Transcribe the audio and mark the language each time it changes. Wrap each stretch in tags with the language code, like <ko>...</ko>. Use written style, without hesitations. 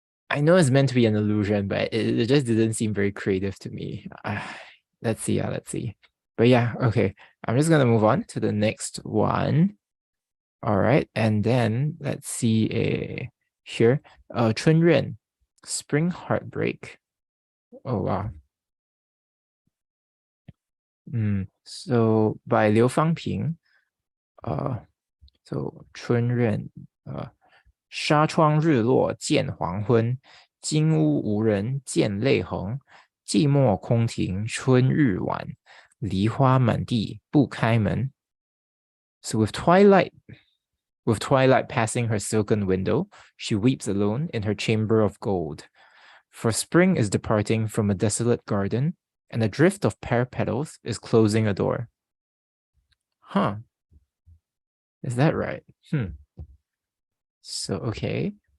<en>I know it's meant to be an illusion, but it just didn't seem very creative to me. Let's see. Let's see. But yeah, okay. I'm just gonna move on to the next one. All right, and then let's see here. 春怨, spring heartbreak. Oh wow. So by Liu Fangping, so</en> <zh>春怨, 纱窗日落见黄昏，金屋无人见泪痕。寂寞空庭春日晚，梨花满地不开门。</zh> <en>So with twilight passing her silken window, she weeps alone in her chamber of gold. For spring is departing from a desolate garden, and a drift of pear petals is closing a door. Huh. Is that right? So, okay.</en>